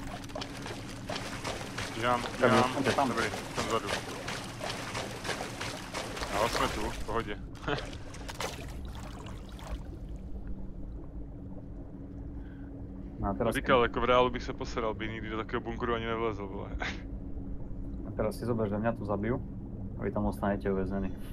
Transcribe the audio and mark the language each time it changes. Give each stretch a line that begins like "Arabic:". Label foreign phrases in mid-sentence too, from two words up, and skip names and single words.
Czech: Dělám, dobrý, jsem vzadu. Ale jsme tu, v pohodě.
Slovak: No, teraz
Czech: říkal, jako v reálu bych se posedal, by nikdy do takového bunkru ani nevlezl, vole.
Slovak: A teraz si zober, že mňa tu zabijú a vy tam ostanete uväznení.